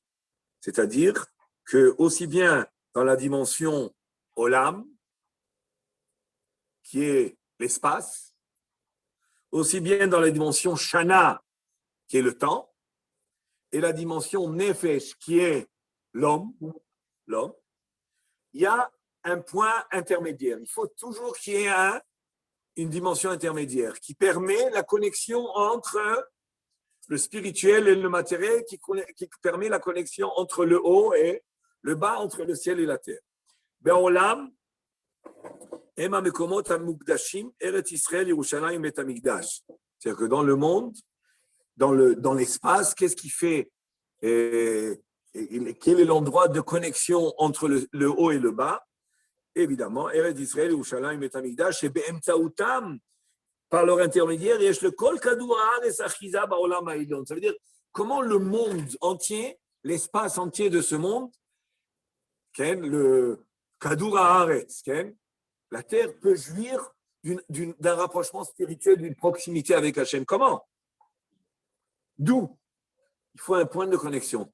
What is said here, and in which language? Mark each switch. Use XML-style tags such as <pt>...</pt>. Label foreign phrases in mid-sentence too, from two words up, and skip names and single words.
<fr>C'est-à-dire que aussi bien dans la dimension olam, qui est l'espace, aussi bien dans la dimension shana, qui est le temps, et la dimension nefesh, qui est l'homme, il y a un point intermédiaire. Il faut toujours qu'il y ait une dimension intermédiaire qui permet la connexion entre le spirituel et le matériel, qui permet la connexion entre le haut et le bas, entre le ciel et la terre.</fr> <he>בעולם, הם מקומות המקודשים, ארץ ישראל, ירושלים, בית המקדש.</he> <fr>C'est-à-dire que dans le monde, dans l'espace, qu'est-ce qui fait quel est l'endroit de connexion entre le haut et le bas? Évidemment, Eretz Israël, Yerushalayim, Bet Hamikdash, et Be'emtsaoutam, par leur intermédiaire,</fr> <he>יש לכל כדור הארץ אחיזה בעולם העליון.</he> <fr>Ça veut dire comment le monde entier, l'espace entier de ce monde, le</fr> <he>כדור הארץ,</he> <fr>la terre peut jouir d'un rapprochement spirituel, d'une proximité avec Hachem. Comment? D'où il faut un point de connexion.</fr>